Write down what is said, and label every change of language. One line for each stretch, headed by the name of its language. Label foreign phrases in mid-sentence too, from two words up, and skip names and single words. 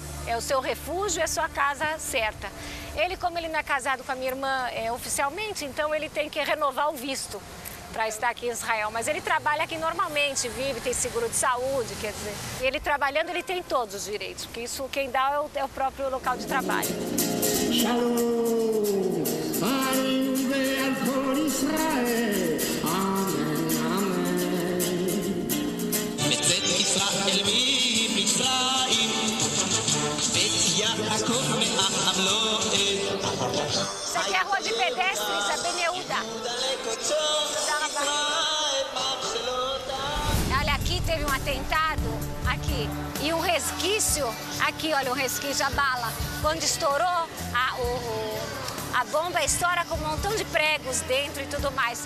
Portuguese: É o seu refúgio, é a sua casa certa. Ele, como ele não é casado com a minha irmã oficialmente, então ele tem que renovar o visto para estar aqui em Israel. Mas ele trabalha aqui normalmente, vive, tem seguro de saúde, quer dizer. E ele trabalhando, ele tem todos os direitos, porque isso quem dá é o próprio local de trabalho.
Hebrew: שלום על כל ישראל אמן אמן. בצאת ישראל ממצרים בית יעקב מעם לעז.
Portuguese: Isso aqui é a rua de pedestres, a Ben Yehuda. Olha, aqui teve um atentado, aqui, e um resquício, aqui, olha, um resquício, a bala. Quando estourou, a bomba estoura com um montão de pregos dentro e tudo mais.